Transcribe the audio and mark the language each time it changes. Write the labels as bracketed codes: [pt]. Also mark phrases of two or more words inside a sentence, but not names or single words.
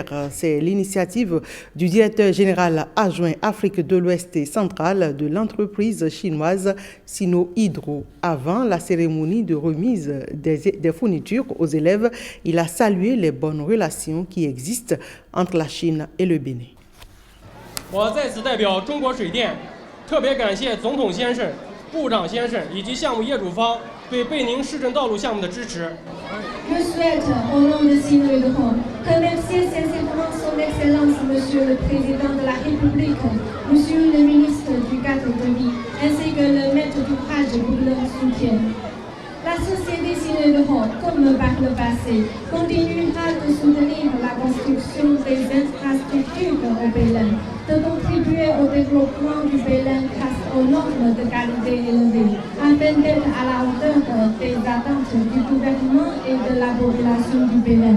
[fr] C'est l'initiative du directeur général adjoint Afrique de l'Ouest et centrale de l'entreprise chinoise Sino Hydro. Avant la cérémonie de remise des fournitures aux élèves, il a salué les bonnes relations qui existent entre la Chine et le Bénin. [zh] 我在此代表中国水电特别感谢总统先生、部长先生以及项目业主方对贝宁市政道路项目的支持。 [fr] Je souhaite, au nom de Sino Hydro, remercier sincèrement son Excellence Monsieur le Président de la République, Monsieur le Ministre du Cadre de Vie, ainsi que le maître d'ouvrage pour leur soutien. La société Sino Hydro, comme par le passé, continuera de soutenir la construction des infrastructures au Bénin, de contribuer au développement du Bénin grâce aux normes de qualité élevées, afin d'être à la hauteur des attentes du gouvernement et de la population du Bénin.